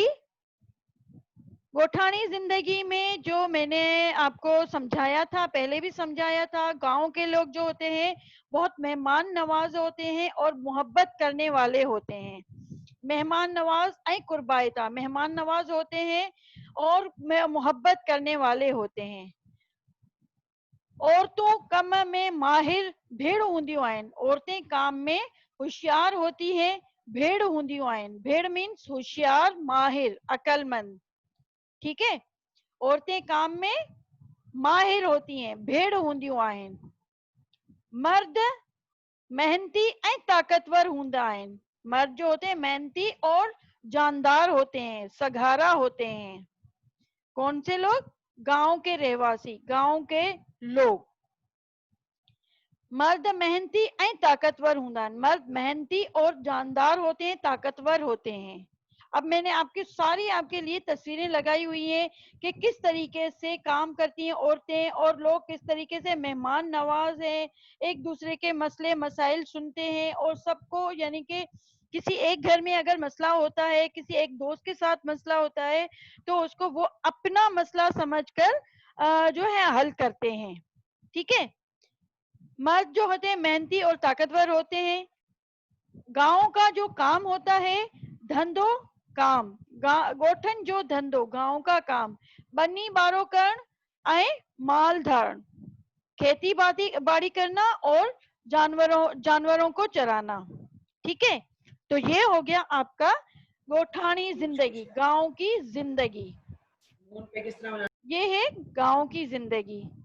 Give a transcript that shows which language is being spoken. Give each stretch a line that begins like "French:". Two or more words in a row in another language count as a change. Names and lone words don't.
Hindi: गोठानी जिंदगी में जो मैंने आपको समझाया था, पहले भी समझाया था, गांव के लोग जो होते हैं बहुत मेहमान नवाज होते हैं और मोहब्बत करने वाले होते हैं।
Sindhi: मेहमान नवाज ऐ कुर्बायता,
Hindi: मेहमान नवाज होते हैं और मोहब्बत करने वाले होते हैं।
Sindhi: औरतों कम में माहिर भेड़ हूंदियूं आहिनि।
Hindi: औरतें काम में होशियार होती है,
Sindhi: भेड़ हूंदियूं आहिनि।
Hindi: भेड़ मीन्स होशियार, माहिर, अकलमंद, ठीक है? औरतें काम में माहिर होती हैं,
Sindhi: भेड़ हूंदियूं आहिनि। मर्द मेहनती ऐं ताकतवर हूंदा आहिनि।
Hindi: मर्द जो होते हैं मेहनती और जानदार होते हैं, सघारा होते हैं। कौन से लोग? गांव के रहवासी, गांव के लोग।
Sindhi: मर्द मेहनती ऐं ताकतवर हूंदा आहिनि।
Hindi: मर्द मेहनती और जानदार होते हैं, ताकतवर होते हैं। अब मैंने आपके लिए तस्वीरें लगाई हुई हैं कि किस तरीके से काम करती हैं औरतें और लोग, किस तरीके से मेहमान नवाज हैं, एक दूसरे के मसले मसाइल सुनते हैं। और सबको यानी कि किसी एक घर में अगर मसला होता है, किसी एक दोस्त के साथ मसला होता है, तो उसको वो अपना मसला समझकर जो है हल करते हैं, ठीक है? मर्द जो होते हैं मेहनती और ताकतवर होते हैं। गांव का जो काम होता है,
Sindhi: धंधो काम, गोठन जो धंधो,
Hindi: गांव का काम,
Sindhi: बनी बारो करण ऐं माल धारण,
Hindi: खेती बाड़ी करना और जानवरों को चराना, ठीक है? तो ये हो गया आपका गोठानी जिंदगी, गांव की जिंदगी। ये है गांव की जिंदगी।